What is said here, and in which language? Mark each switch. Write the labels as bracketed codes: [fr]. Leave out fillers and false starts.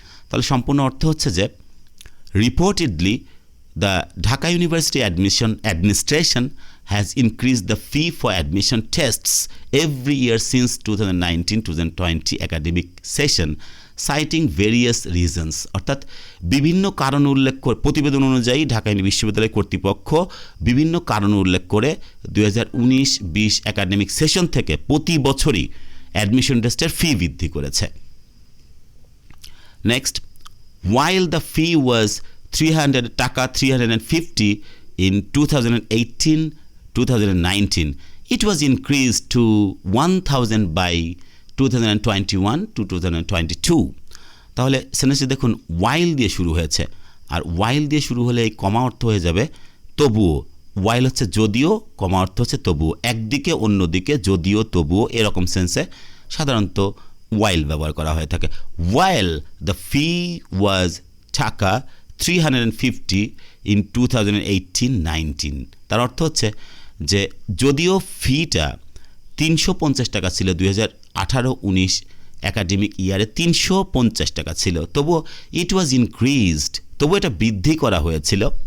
[bn] তাহলে সম্পূর্ণ অর্থ হচ্ছে যে [en] reportedly the Dhaka University administration has increased the fee for admission tests every year since 2019-2020 academic session, citing various reasons, [bn] অর্থাৎ বিভিন্ন কারণ উল্লেখ করে, প্রতিবেদন অনুযায়ী ঢাকা বিশ্ববিদ্যালয় কর্তৃপক্ষ বিভিন্ন কারণ উল্লেখ করে 2019-20 একাডেমিক সেশন থেকে প্রতি বছরই অ্যাডমিশন টেস্টের ফি বৃদ্ধি করেছে। [en] Next, while the fee was 350 in 2018-2019, it was increased to 1000 by 2021-2022. [bn] তাহলে সেন্টেন্সে দেখুন while দিয়ে শুরু হয়েছে, আর while দিয়ে শুরু হলে এই কমা অর্থ হয়ে যাবে তবুও। while হচ্ছে যদিও, কমা অর্থ হচ্ছে তবুও, একদিকে অন্যদিকে, যদিও তবুও, এরকম সেন্সে সাধারণত while ব্যবহার করা হয়ে থাকে। [en] while the fee was টাকা 350 in 2018-19, [bn] তার অর্থ হচ্ছে যে যদিও ফিটা 350 টাকা ছিল 2018-19 একাডেমিক ইয়ারে, 350 টাকা ছিল, তবুও [en] it was increased, [bn] তবুও এটা বৃদ্ধি করা হয়েছিল